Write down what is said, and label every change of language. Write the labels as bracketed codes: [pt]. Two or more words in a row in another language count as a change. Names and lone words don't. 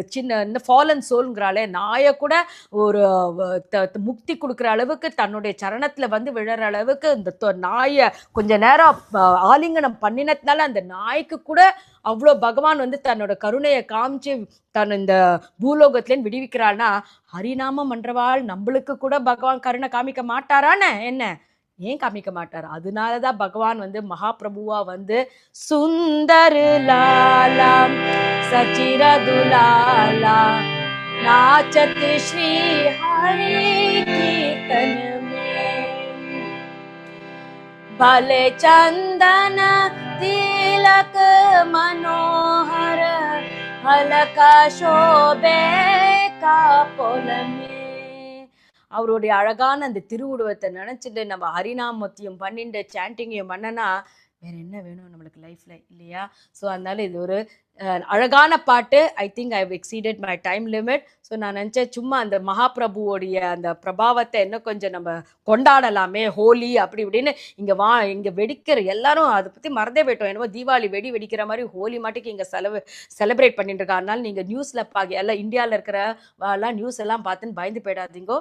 [ta] சின்ன ஃபாலன் சோல்ங்கிறாளே நாயை கூட ஒரு முக்தி கொடுக்குற அளவுக்கு தன்னுடைய சரணத்துல வந்து விழற அளவுக்கு இந்த நாயை கொஞ்ச நேரம் ஆலிங்கனம் பண்ணினதுனால அந்த நாய்க்கு கூட அவ்வளோ பகவான் வந்து தன்னோட கருணையை காமிச்சு தன் இந்த பூலோகத்திலேன்னு விடுவிக்கிறாள்னா ஹரிநாமம் பண்றவாள் நம்மளுக்கு கூட பகவான் கருணை காமிக்க மாட்டாரான்னு என்ன ஏன் காமிக்க மாட்டார்? அதனாலதான் பகவான் வந்து மகாபிரபுவா வந்து [hi] सुंदर लालाम सचिरदुलाला नाचत श्री हरि कीर्तन भले चंदन तिलक मनोहर हलका शोभे कापोल में [ta] அவருடைய அழகான அந்த திருவுருவத்தை நினைச்சிட்டு நம்ம ஹரிநாமத்தையும் பண்ணிட்டு சாண்டிங்கையும் பண்ணனா வேற என்ன வேணும் நம்மளுக்கு லைஃப்ல இல்லையா? ஸோ அதனால இது ஒரு அழகான பாட்டு. [en] I think I have exceeded my time limit. [ta] ஸோ நான் நினச்சேன் சும்மா அந்த மகாபிரபுவோடைய அந்த பிரபாவத்தை இன்னும் கொஞ்சம் நம்ம கொண்டாடலாமே, ஹோலி அப்படி இப்படின்னு. இங்கே வெடிக்கிற எல்லாரும் அதை பற்றி மறந்தே போயிட்டோம். என்னமோ தீபாவளி வெடிக்கிற மாதிரி ஹோலி மாட்டுக்கு இங்கே செலிப்ரேட் பண்ணிட்டு இருக்கா. அதனால நீங்கள் நியூஸில் எல்லாம் இந்தியாவில் இருக்கிற நியூஸ் எல்லாம் பார்த்துன்னு பயந்து போயிடாதீங்கோ.